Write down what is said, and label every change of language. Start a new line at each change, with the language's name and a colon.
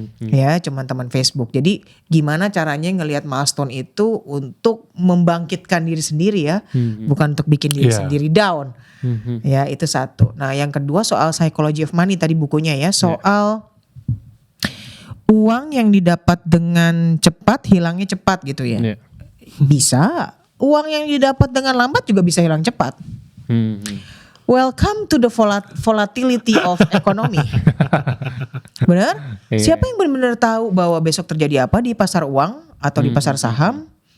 Indonesian: Ya cuman teman Facebook. Jadi gimana caranya ngelihat milestone itu untuk membangkitkan diri sendiri ya, bukan untuk bikin diri sendiri down. Ya itu satu. Nah yang kedua soal psychology of money tadi bukunya ya, soal uang yang didapat dengan cepat hilangnya cepat gitu ya. Iya. Bisa. Uang yang didapat dengan lambat juga bisa hilang cepat.
English: Welcome to the volatility of economy.
Indonesian: Benar? Iya. Siapa yang benar-benar tahu bahwa besok terjadi apa di pasar uang atau di pasar saham?